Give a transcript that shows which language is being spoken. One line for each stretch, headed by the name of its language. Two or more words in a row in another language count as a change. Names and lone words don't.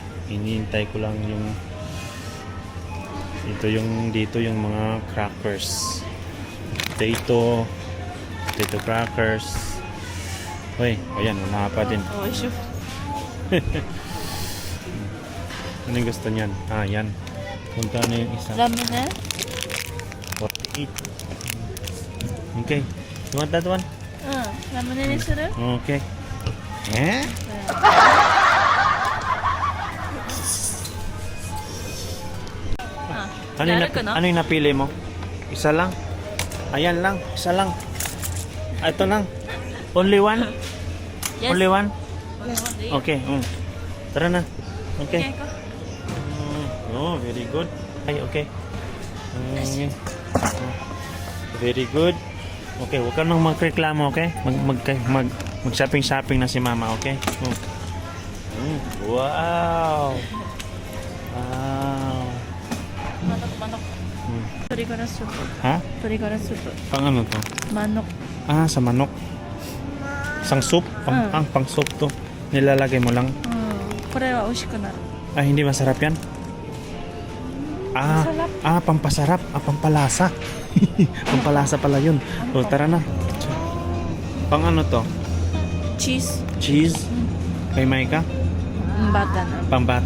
Filipino: Hinihintay ko lang yung dito yung mga crackers.
English: Potato crackers.
Filipino: Uy, ayan, wala pa din.
English: Oh, sure.
Filipino: Anong gusto niyan? Yan. Punta na yung isa.
Japanese: ラーメンね?
English: 48. Okay. You want that one?
Japanese: ラムネにする？
Filipino: Okay. Eh? Ano yung napili mo? Isa lang? Ayan lang. Isa lang. Ito lang.
English: Only one? Yes. Only one? Okay.
Filipino: Okay. Tara na. Okay.
English: Okay, go. Oh, very good. Ay, okay. Very good.
Filipino: Okay, huwag ka nang magreklamo, okay? Mag-shopping na si mama, okay? Wow! Wow! Manok. Torigara soup. Ha? Torigara soup. Pang ano to? Manok. Sa manok. Sang soup? Pang soup to. Nilalagay mo lang.
Japanese: これは美味しくなる。
Filipino: Hindi masarap yan? Pampasarap. Pampalasa. Pampalasa pala yun. O, tara na. Pang ano to? Cheese. Cheese? Kay Maika? Bata na. Pambata?